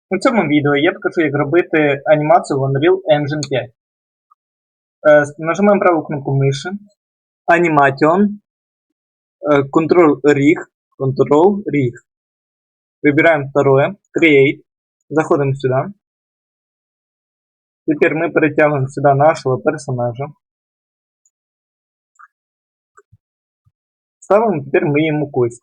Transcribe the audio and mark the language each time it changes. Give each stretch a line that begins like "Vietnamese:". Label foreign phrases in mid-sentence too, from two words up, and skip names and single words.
Ukrainian: У цьому відео я покажу, як робити анімацію в Unreal Engine 5. Нажимаємо праву кнопку миші,
English: Animation, Ctrl Rig.
Russian: Выбираем второе, Create. Заходим сюда. Теперь мы перетягиваем сюда нашего персонажа. Ставим теперь мы ему кости.